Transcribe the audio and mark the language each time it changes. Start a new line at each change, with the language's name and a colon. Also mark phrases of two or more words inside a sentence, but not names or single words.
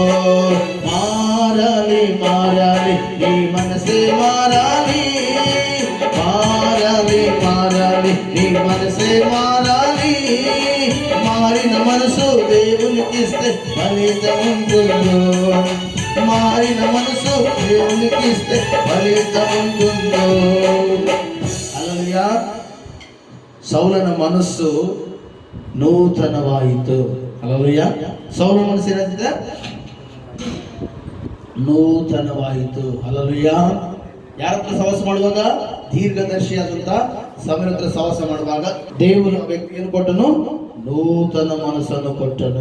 Telugu: మారాలి మారాలి నీ మనసే మారాలి, మారాలి మారాలి నీ మనసే మారాలి, మారిన మనసు దేవునికిస్తే ఫలితం ఉంటుందో, మారిన మనసు దేవునికిస్తే ఫలితం ఉంటుందో. హల్లెలూయా.
Kannada: ಸೌಲನ ಮನಸ್ಸು ನೂತನವಾಯಿತು. ಹಲ್ಲೆಲೂಯಾ. ಸೌಲನ ಮನಸ್ಸು ಏನಾಗಿದೆ? ನೂತನವಾಯಿತು. ಹಲ್ಲೆಲೂಯಾ. ಯಾರ ಹತ್ರ ಸಹವಾಸ ಮಾಡುವಾಗ? ದೀರ್ಘದರ್ಶಿಯಾದಂತ ಸಮಯದ ಹತ್ರ ಸಹವಾಸ ಮಾಡುವಾಗ ದೇವರು ಆ ವ್ಯಕ್ತಿಯನ್ನು ಕೊಟ್ಟನು, ನೂತನ ಮನಸ್ಸನ್ನು ಕೊಟ್ಟನು.